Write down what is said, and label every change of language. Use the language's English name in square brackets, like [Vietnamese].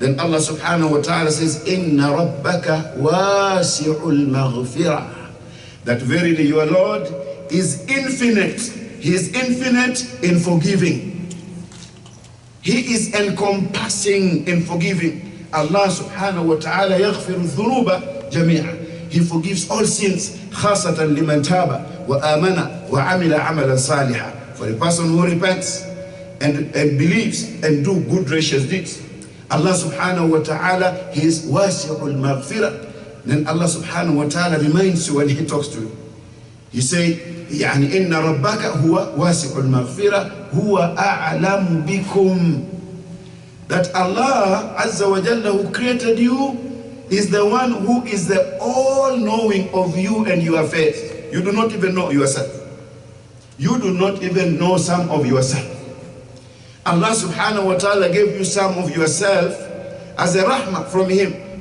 [English] Then [Arabic] Allah subhanahu wa ta'ala [English] says, [Arabic] إِنَّ رَبَّكَ وَاسِعُ الْمَغْفِرَةِ. [English] That verily your Lord is infinite. He is infinite in forgiving. He is encompassing in forgiving. [Arabic] Allah subhanahu wa ta'ala يغفر الذنوب جميعا. [English] He forgives all sins. [Arabic] خاصة لمن تاب وآمن وعمل عملا صالحا. [English] For a person who repents and believes and do good righteous deeds. Allah subhanahu wa ta'ala, he is wasi'ul maghfirah. Then Allah subhanahu wa ta'ala reminds you when he talks to you. He say, [Arabic] يعني إن ربك هو واسع المغفرة هو أعلم بكم. [English] That Allah Azza wa Jalla, who created you, is the one who is the all-knowing of you and your affairs. You do not even know yourself. You do not even know some of yourself. Allah subhanahu wa ta'ala gave you some of yourself as a rahmah from him.